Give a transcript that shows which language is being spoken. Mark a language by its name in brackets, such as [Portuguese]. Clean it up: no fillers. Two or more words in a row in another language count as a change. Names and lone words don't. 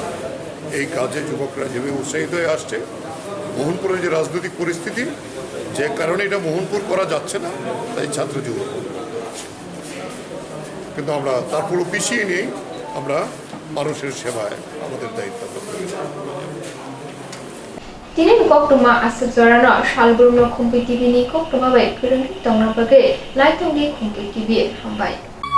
[Bangla] এই কাজে যুবকরা যেভাবে উৎসাহিত হয়ে আসছে, মোহনপুরের যে রাজনৈতিক পরিস্থিতি যে কারণে এটা মোহনপুর করা যাচ্ছে না, তাই ছাত্র যুবক কিন্তু আমরা তারপরও পিছিয়ে নিয়ে আমরা মানুষের সেবায় আমাদের দায়িত্ব [Kok Borok] Tini koktuma asap zorano shalburno kumpui TV ni koktuma bai kurang tongna bagai laitung di kumpui TV hambai.